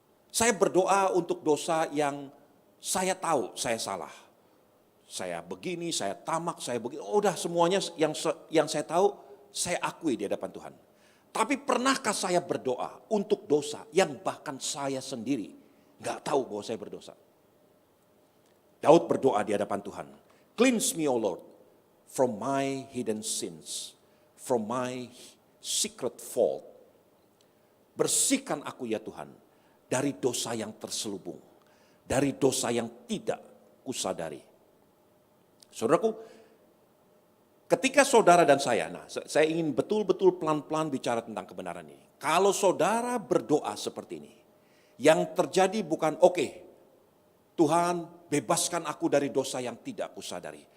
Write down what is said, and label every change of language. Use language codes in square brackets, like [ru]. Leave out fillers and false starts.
[id] Saya berdoa untuk dosa yang saya tahu saya salah. Saya begini, saya tamak, saya begini. Oh, udah semuanya yang saya tahu, saya akui di hadapan Tuhan. Tapi pernahkah saya berdoa untuk dosa yang bahkan saya sendiri nggak tahu bahwa saya berdosa? Daud berdoa di hadapan Tuhan. [en] Cleanse me, O Lord, from my hidden sins, from my secret fault. [id] Bersihkan aku ya Tuhan dari dosa yang terselubung, dari dosa yang tidak kusadari. Saudaraku, ketika saudara dan saya, saya ingin betul-betul pelan-pelan bicara tentang kebenaran ini. Kalau saudara berdoa seperti ini, yang terjadi bukan oke, Tuhan bebaskan aku dari dosa yang tidak kusadari.